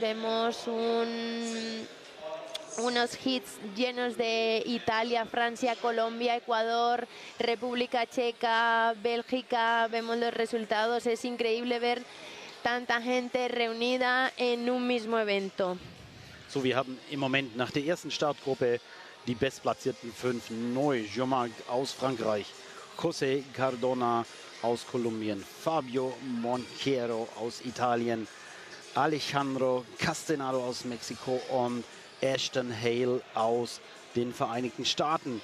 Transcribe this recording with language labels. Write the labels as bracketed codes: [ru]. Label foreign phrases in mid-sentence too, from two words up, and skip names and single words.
[es] Vemos unos hits llenos de Italia, Francia, Colombia, Ecuador, República Checa, Bélgica. Vemos los resultados. Es increíble ver tanta gente reunida en un mismo evento. [de] So, wir haben im Moment nach der ersten Startgruppe die bestplatzierten 5. Noé Jomark aus Frankreich, José Cardona aus Kolumbien, Fabio Monchero aus Italien, Alejandro Castenado aus Mexiko und Ashton Hale aus den Vereinigten Staaten.